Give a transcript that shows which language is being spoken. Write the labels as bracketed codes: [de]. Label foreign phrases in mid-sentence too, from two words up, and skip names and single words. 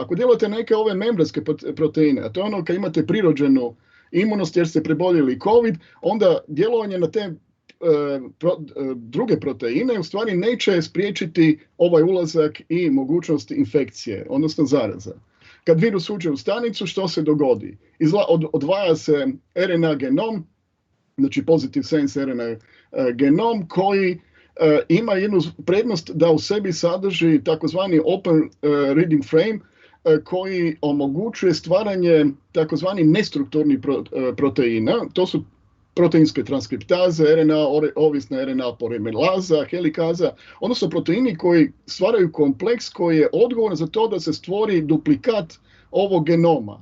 [hr] Ako djelujete neke ove membranske proteine, a to je ono kad imate prirođenu imunost jer ste preboljeli COVID, onda djelovanje na te druge proteine u stvari neće spriječiti ovaj ulazak i mogućnost infekcije, odnosno zaraza. Kad virus uđe u stanicu, što se dogodi? Odvaja se RNA genom, znači [en] positive sense [hr] RNA genom koji ima jednu prednost da u sebi sadrži takozvani [en] open reading frame [hr] koji omogućuje stvaranje takozvani nestrukturnih proteina. To su proteinske transkriptaze, ovisna RNA polimeraza, helikaza, odnosno proteini koji stvaraju kompleks koji je odgovoran za to da se stvori duplikat ovog genoma.